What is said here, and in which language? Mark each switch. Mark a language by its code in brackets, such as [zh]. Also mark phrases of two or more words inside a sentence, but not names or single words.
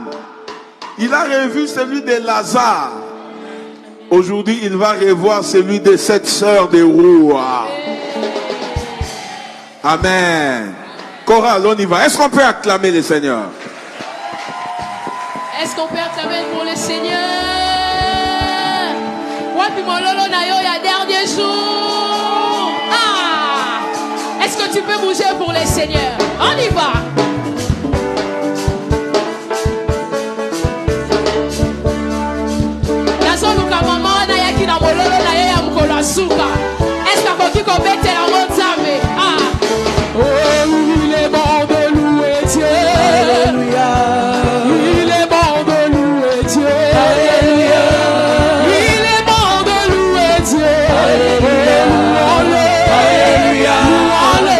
[fr] Il a revu celui de Lazare. Aujourd'hui, il va revoir celui de cette sœur de Roua. Amen. Chorale, on y va. Est-ce qu'on peut acclamer le Seigneur? Est-ce qu'on peut acclamer pour le Seigneur? [ln] Wapi mololo na yo ya [fr] dernier jour. Ah! Est-ce que tu peux bouger pour le Seigneur? On y va. [ln] Nazoluka mama na yaki na mololo na yo ya mukolo asuka. [fr] Est-ce que [ln] koki ko betela nzambe? Ah! [fr] Oh, il est bon de louer Dieu. Alléluia. Il est bon de louer Dieu. Alléluia. Il est bon de louer Dieu. Alléluia. Louons-le. Alléluia. Louons-le.